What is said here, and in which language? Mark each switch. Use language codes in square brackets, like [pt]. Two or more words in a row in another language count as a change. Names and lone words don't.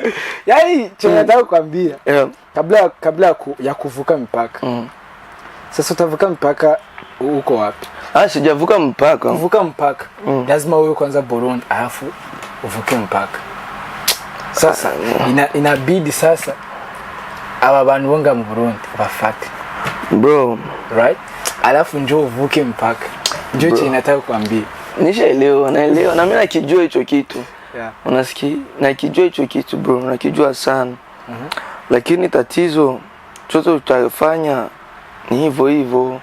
[sw] Yaani nataka kukwambia kabla ya kuvuka mpaka. Sasa utavuka mpaka uko wapi? Sijavuka mpaka. Kuvuka mpaka. Lazima wewe kwanza Burundi alafu uvuke mpaka. Sasa inabidi sasa [rn] aba bantu bonga mu Burundi bafate. [sw] Bro, right? Alafu njoo uvuke mpaka. Njoo chini nataka kukwambia. Naelewa na mimi nakijua hicho kitu. Unasikia? Nakijua hicho kitu bro, nakijua sana. Lakini tatizo chochote utafanya ni hivyo.